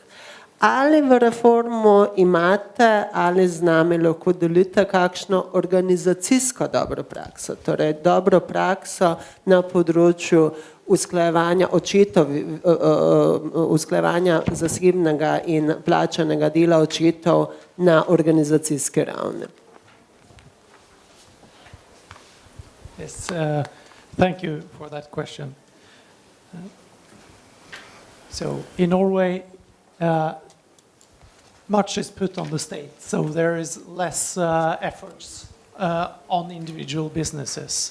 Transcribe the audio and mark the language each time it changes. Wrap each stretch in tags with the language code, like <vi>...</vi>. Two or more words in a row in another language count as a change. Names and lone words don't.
<sl>Ali v reformu imate, ali z nami lahko delite kakšno organizacijsko dobro prakso, torej dobro prakso na področju usklajevanja zasebnega in plačanega dela očetov na organizacijski ravni.</sl> <en>Yes, thank you for that question. So in Norway, much is put on the state, so there is less efforts on individual businesses.</en>